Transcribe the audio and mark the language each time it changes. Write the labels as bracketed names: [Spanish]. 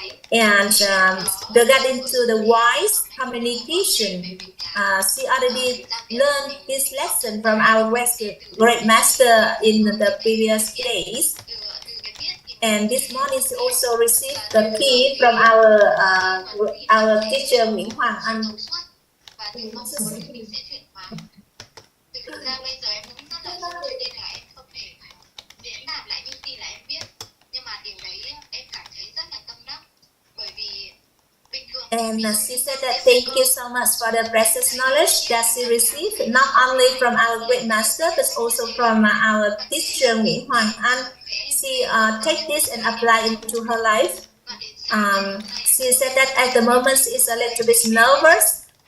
[English] And they got into the wise communication. She already learned this lesson from our great master in the previous days. And this morning she also received the key from our teacher Nguyễn Hoàng Anh. [Vietnamese] Thực ra bây giờ em cũng rất là sợ cho nên là em không thể diễn đạt lại những gì là em biết, nhưng mà điều đấy em cảm thấy rất là tâm đắc, bởi vì bình thường. [English] And she said that thank you so much for the precious knowledge that she received, not only from our great master but also from our teacher Nguyễn Hoàng Anh. She take this and apply into her life. She said that at the moment she is a little bit nervous.